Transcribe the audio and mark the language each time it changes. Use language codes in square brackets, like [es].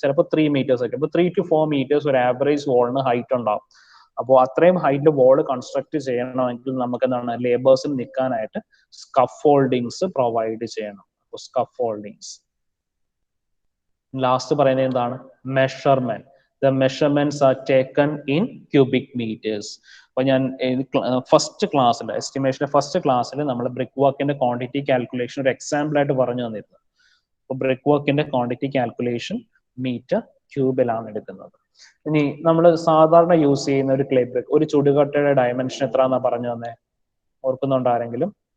[ml] ചിലപ്പോൾ 3 meters ഒക്കെ, ഇപ്പോൾ [en] 3 to 4 meters [ml] ഒരു ആവറേജ് വാളിന് ഹൈറ്റ് ഉണ്ടാവും. അപ്പോൾ അത്രയും ഹൈറ്റിൽ വാൾ കൺസ്ട്രക്ട് ചെയ്യണമെങ്കിൽ നമുക്ക് എന്താണ് ലേബേഴ്സിന് നിൽക്കാനായിട്ട് സ്കഫോൾഡിങ്സ് പ്രൊവൈഡ് ചെയ്യണം. അപ്പോൾ സ്കഫോൾഡിങ്സ്. ലാസ്റ്റ് പറയുന്നത് എന്താണ്, measurement. [en] The measurements are taken in cubic meters. [ml] അപ്പോൾ ഞാൻ ഫസ്റ്റ് ക്ലാസ്സിൽ എസ്റ്റിമേഷന്റെ ഫസ്റ്റ് ക്ലാസ്സിൽ നമ്മൾ ബ്രിക്ക് വർക്കിന്റെ ക്വാണ്ടിറ്റി കാൽക്കുലേഷൻ ഒരു എക്സാമ്പിൾ ആയിട്ട് പറഞ്ഞു തന്നിരുന്നു. അപ്പോൾ ബ്രിക്ക് വർക്കിന്റെ ക്വാണ്ടിറ്റി കാൽക്കുലേഷൻ മീറ്റർ ക്യൂബിലാണ് എടുക്കുന്നത്. ഇനി നമ്മൾ സാധാരണ യൂസ് ചെയ്യുന്ന ഒരു ക്ലേ ബ്രിക്ക്, ഒരു ചുടുകട്ടയുടെ ഡയമെൻഷൻ എത്രയാണെന്നാ പറഞ്ഞു തന്നെ, ഓർക്കുന്നുണ്ടോ ആരെങ്കിലും?